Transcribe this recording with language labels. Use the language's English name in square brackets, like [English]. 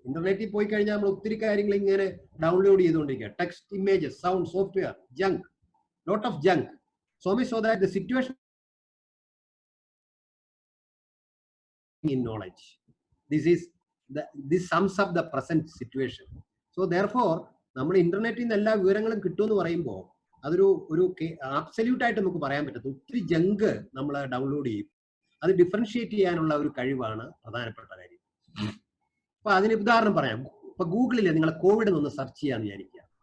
[Malayalam] Internet പോയി കഴിഞ്ഞാൽ നമ്മൾ ഒത്തിരി കാര്യങ്ങൾ ഇങ്ങനെ ഡൗൺലോഡ് ചെയ്തുകൊണ്ടിരിക്കുക. [English] Text, images, sound, software, junk, lot of junk. So much so that the situation in knowledge. This sums up the present situation. [Malayalam] So therefore, നമ്മൾ ഇന്റർനെറ്റിൽ നിന്ന് എല്ലാ വിവരങ്ങളും കിട്ടുമെന്ന് പറയുമ്പോൾ അതൊരു ആബ്സല്യൂട്ട് ആയിട്ട് നമുക്ക് പറയാൻ പറ്റത്തില്ല. ഒത്തിരി ജങ്ക് നമ്മൾ ഡൗൺലോഡ് ചെയ്യും. അത് ഡിഫറൻഷിയേറ്റ് ചെയ്യാനുള്ള ഒരു കഴിവാണ് പ്രധാനപ്പെട്ട കാര്യം. അപ്പൊ അതിന് ഉദാഹരണം പറയാം. ഇപ്പൊ ഗൂഗിളിൽ നിങ്ങൾ കോവിഡ് ഒന്ന് സെർച്ച് ചെയ്യാന്ന് വിചാരിക്കുക.